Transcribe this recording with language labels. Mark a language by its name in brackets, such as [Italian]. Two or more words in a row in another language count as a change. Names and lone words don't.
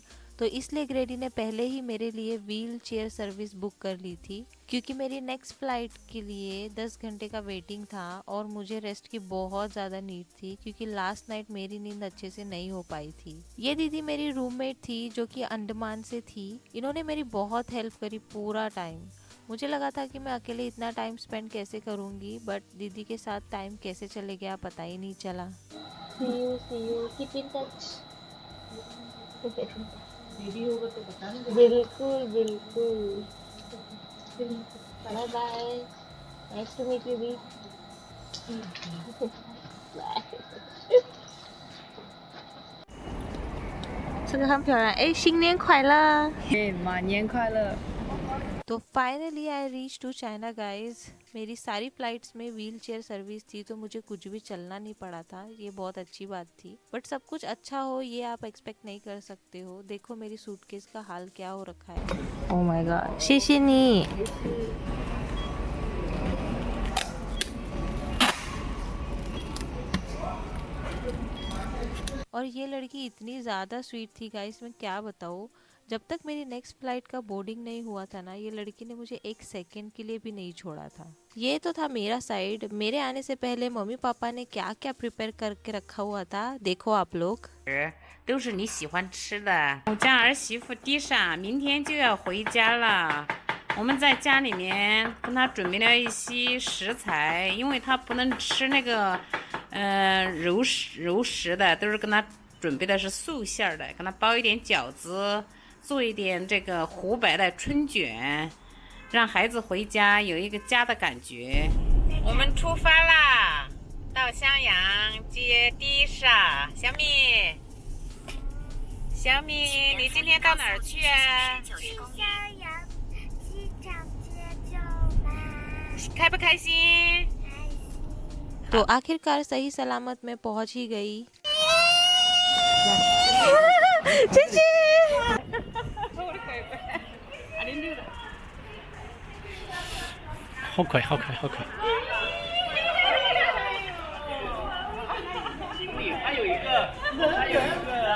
[Hindi] तो इसलिए ग्रेडी ने पहले ही मेरे लिए [English] wheel chair service [Hindi] बुक कर ली थी, क्योंकि मेरी [English] next flight [Hindi] के लिए 10 घंटे का वेटिंग था और मुझे रेस्ट की बहुत ज़्यादा नीड थी, क्योंकि [English] last night [Hindi] मेरी नींद अच्छे से नहीं हो पाई थी। ये दीदी मेरी रूममेट थी जो कि अंडमान से थी। इन्होंने मेरी बहुत हेल्प करी पूरा टाइम। मुझे लगा था कि मैं अकेले इतना [English] time spend [Hindi] कैसे करूँगी, बट दीदी के साथ टाइम कैसे चले गया पता ही नहीं चला। [English] See you, keep in touch. [Hindi] बिल्कुल बिल्कुल। [English] Bye bye. Nice to meet you भी। बाय। [Chinese] 这个很漂亮，哎，新年快乐！马年快乐！ [English] तो finally I reach to China guys. [Hindi] मेरी सारी फ्लाइट्स में [English] wheel chair service [Hindi] थी, तो मुझे कुछ भी चलना नहीं पड़ा था। ये बहुत अच्छी बात थी, बट सब कुछ अच्छा हो ये आप एक्सपेक्ट नहीं कर सकते हो। देखो मेरी सूटकेस का हाल क्या हो रखा है। [English] Oh my god， [Chinese] 谢谢你。 [Hindi] और ये लड़की इतनी ज़्यादा स्वीट थी गाइस, मैं क्या बताऊँ। जब तक मेरी [English] next flight [Hindi] का बोर्डिंग नहीं हुआ था ना, ये लड़की ने मुझे एक सेकंड के लिए भी नहीं छोड़ा था। ये तो था मेरा साइड। मेरे आने से पहले मम्मी पापा ने क्या क्या प्रिपेयर करके रखा हुआ था, देखो आप लोग। [Chinese] 都是你喜欢吃的。我家儿媳妇迪莎明天就要回家了，我们在家里面跟她准备了一些食材，因为她不能吃那个肉食的，都是跟她准备的是素馅儿的，跟她包一点饺子，做一点这个湖白的春卷，让孩子回家有一个家的感觉。我们出发啦！到襄阳接迪莎，小米，小米，你今天到哪儿去啊？去襄阳机场接走吧。开不开心？ [Hindi] तो आखिरकार सही सलामत में पहुंच ही गई। [Chinese] 好可爱，好可爱，好可爱。还有一个，还有一个。